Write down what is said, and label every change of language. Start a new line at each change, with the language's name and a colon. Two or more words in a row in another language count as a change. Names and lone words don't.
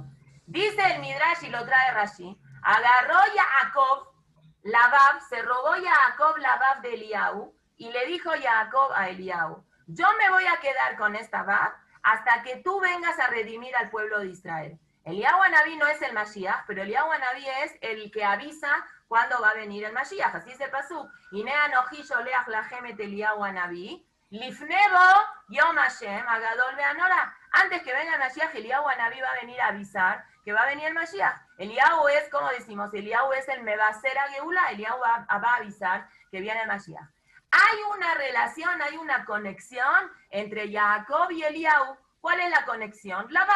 Spanish: Dice el Midrash y lo trae Rashi, agarró Jacob la Vav, se robó Jacob la Vav de Eliyahu y le dijo Jacob a Eliyahu, yo me voy a quedar con esta Vav hasta que tú vengas a redimir al pueblo de Israel. Eliyahu Anabí no es el Mashiach, pero Eliyahu Anabí es el que avisa cuándo va a venir el Mashiach. Así es el pasuk.
Hebrew: הנה אנכי שלח לכם את אליהו הנביא לפני בוא יום השם הגדול והנורא.
Spanish: Antes que venga el Mashiach, Eliyahu Anabí va a venir a avisar que va a venir el Mashiach. Eliyahu es, como decimos, Eliyahu es el
Hebrew: מבשר הגאולה,
Spanish: Eliyahu va a avisar que viene el Mashiach. Hay una relación, hay una conexión entre Jacob y Eliyahu. ¿Cuál es la conexión? La Vav.